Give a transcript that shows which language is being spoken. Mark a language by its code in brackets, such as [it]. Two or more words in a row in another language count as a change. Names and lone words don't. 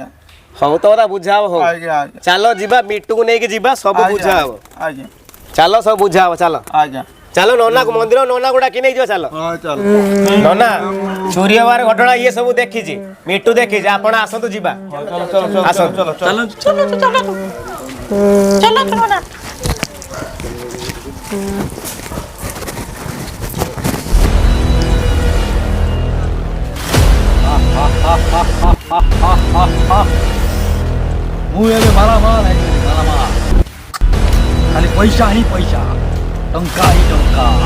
[or] ହଉ ତ କଥା ବୁଝା ହବ ହଉ ଆଜ୍ଞା ଆଜ୍ଞା ଚାଲ ଯିବା ମିଟୁକୁ ନେଇକି ଯିବା ସବୁ ବୁଝା ହବ ଆଜ୍ଞା ଚାଲ ସବୁ ବୁଝା ହବ ଚାଲ ଆଜ୍ଞା ଚାଲ ନନାକୁ ମନ୍ଦିର ନନା ଗୁଡା କି ନେଇଯିବ ଚାଲ ନନା ଚୋରି ହବାର ଘଟଣା ଇଏ ସବୁ ଦେଖିଛି ମିଟୁ ଦେଖିଛି ଆପଣ ଆସନ୍ତୁ ଯିବା ଆସନ୍ତୁ [bn] চলো চলো চলো চলো চলো না [or] ମୁଁ ଏବେ ମାଲାମାଲ ହେଇଗଲି ମାଲାମାଲ ଖାଲି ପଇସା ହିଁ ପଇସା ଟଙ୍କା ହିଁ ଟଙ୍କା